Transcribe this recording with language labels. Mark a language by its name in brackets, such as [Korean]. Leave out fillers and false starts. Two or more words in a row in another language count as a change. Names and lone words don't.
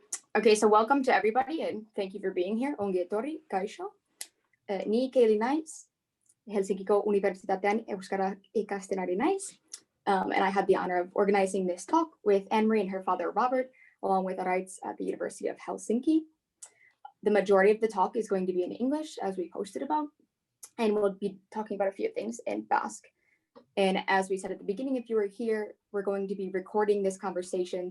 [English] Okay, so welcome to everybody and thank you for being here. [Basque] Onge etorri, kaixo. Ni Keili naiz, Helsingiko Universitatean Euskara ikasten ari naiz. [English] And I had the honor of organizing this talk with Anne-Marie and her father, Robert, along with Araitz at the University of Helsinki. The majority of the talk is going to be in English, as we posted about, and we'll be talking about a few things in Basque. And as we said at the beginning, if you were here, we're going to be recording this conversation.